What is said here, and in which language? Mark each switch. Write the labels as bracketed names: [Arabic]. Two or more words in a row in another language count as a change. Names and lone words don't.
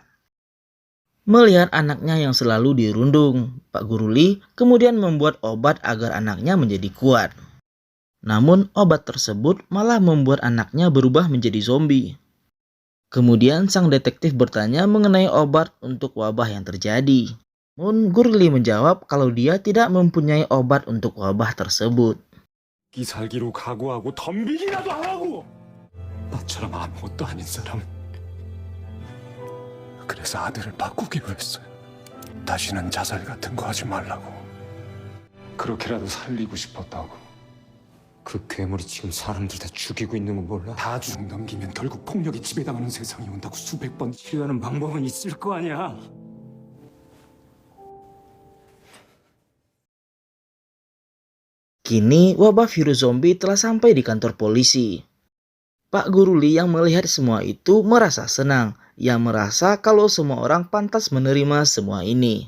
[Indonesian] Melihat anaknya yang selalu dirundung, Pak Guru Lee kemudian membuat obat agar anaknya menjadi kuat. Namun obat tersebut malah membuat anaknya berubah menjadi zombie. Kemudian sang detektif bertanya mengenai obat untuk wabah yang terjadi. Namun Guru Lee menjawab kalau dia tidak mempunyai obat untuk wabah tersebut. [Korean] 이 살기로 각오하고 덤비기라도 안 하고 나처럼 아무것도 아닌 사람 그래서 아들을 바꾸기로 했어요. 다시는 자살 같은 거 하지 말라고 그렇게라도 살리고 싶었다고 그 괴물이 지금 사람들 다 죽이고 있는 거 몰라? 다 죽 넘기면 결국 폭력이 지배당하는 세상이 온다고 수백 번 치료하는 방법은 있을 거 아니야. [Indonesian] Kini wabah virus zombie telah sampai di kantor polisi. Pak Guru Lee yang melihat semua itu merasa senang. Ia merasa kalau semua orang pantas menerima semua ini.